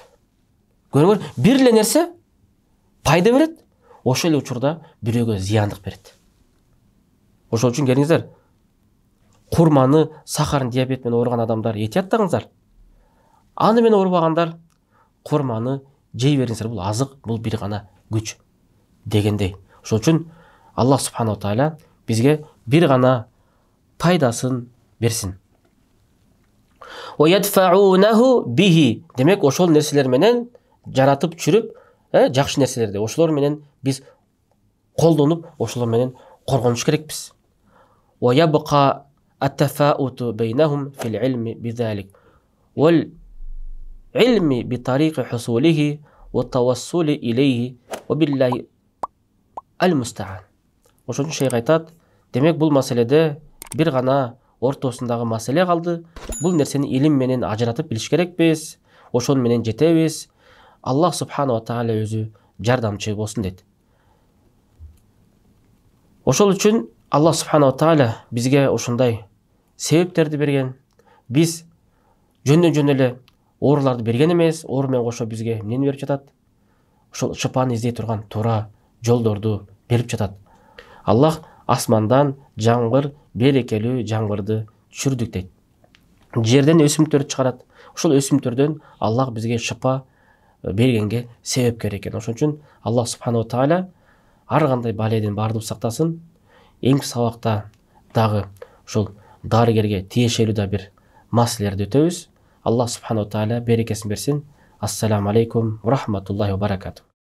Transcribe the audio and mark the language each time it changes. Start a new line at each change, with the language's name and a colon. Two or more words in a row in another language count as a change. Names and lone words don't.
Kyrgyz: Көрүңөр, бир эле нерсе пайда берет, ошол эле учурда бирөөгө зыяндык берет. Ошол үчүн келиңиздер, курманы сахарын диабет менен ооруган адамдар этияттаңыздар. Аны менен оорубагандар курманы жей бериңиздер, бул азык, бул бир гана күч дегендей. Ошол үчүн Аллах
Arabic: سبحانه وتعالى
Kyrgyz: бизге бир гана пайдасын берсин. Биhi. Демек, ошол нерселер менен жаратып чүрүп, жакшы нерселерди, ошолор менен биз колдонуп, ошолор менен коргонуш керекпиз.
Arabic: ويبقى التفاوت بينهم في العلم بذلك والعلم بطريق حصوله والتوصل إليه وبالله المستعان.
Kyrgyz: Ошон шейх айтат, демек бул маселеде бир гана ортосундагы маселе калды. Бул нерсени илим менен ажыратып билиш керекпиз. Ошон менен жетебиз. Аллах
Arabic: سبحانه وتعالى
Kyrgyz: өзү жардамчы болсун дейт. Ошол үчүн Аллах
Arabic: سبحانه وتعالى
Kyrgyz: бизге ушундай себептерди берген. Биз жөндөн эле ооруларды берген эмес, оору менен кошо бизге эмнени берип жатат? Ошол шыпаны издей турган туура жолдорду берип жатат. Аллах асмандан жамгыр, берекелүү жамгырды түшүрдүк дейт. Жерден өсүмдүктөрдү чыгарат. ушул өсүмдөрдөн Аллах бизге шыпа бергенге себепкер экен. Ошон үчүн Аллах
Arabic: سبحانه وتعالى
Kyrgyz: ар кандай баледен баардыгын сактасын. Эң сабакта дагы ушул дарыгерге тиешелүү да бир маселелерди өтөбүз. Аллах
Arabic: سبحانه وتعالى
Kyrgyz: берекесин берсин.
Arabic: السلام عليكم ورحمة الله وبركاته.